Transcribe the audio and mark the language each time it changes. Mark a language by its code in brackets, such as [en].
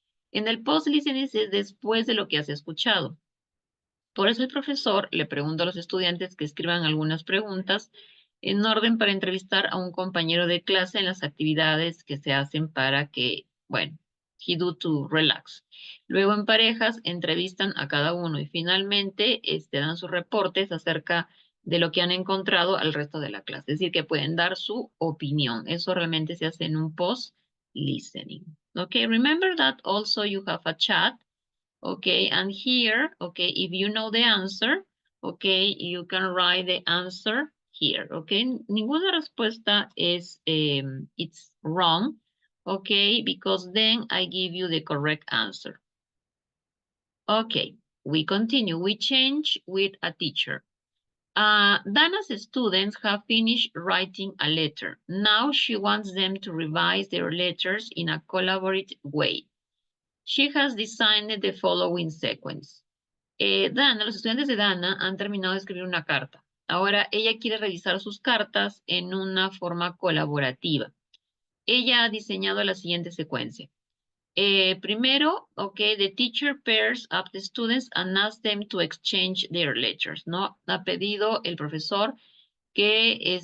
[es] En el post-listening es después de lo que has escuchado. Por eso el profesor le pregunta a los estudiantes que escriban algunas preguntas en orden para entrevistar a un compañero de clase en las actividades que se hacen para que, bueno, [en] he do to relax. [es] Luego en parejas entrevistan a cada uno y finalmente dan sus reportes acerca de lo que han encontrado al resto de la clase. Es decir, que pueden dar su opinión. Eso realmente se hace en un post-listening. [en] Okay, remember that also you have a chat. Okay, and here, okay, if you know the answer, okay, you can write the answer here, okay. [es] Ninguna respuesta es, [en] it's wrong, okay, because then I give you the correct answer. Okay, we continue. We change with a teacher. Dana's students have finished writing a letter. Now she wants them to revise their letters in a collaborative way. She has designed the following sequence. [es] Dana, los estudiantes de Dana han terminado de escribir una carta. Ahora ella quiere revisar sus cartas en una forma colaborativa. Ella ha diseñado la siguiente secuencia. [en] Primero, okay, the teacher pairs up the students and asks them to exchange their letters, ¿no? [es] Ha pedido el profesor que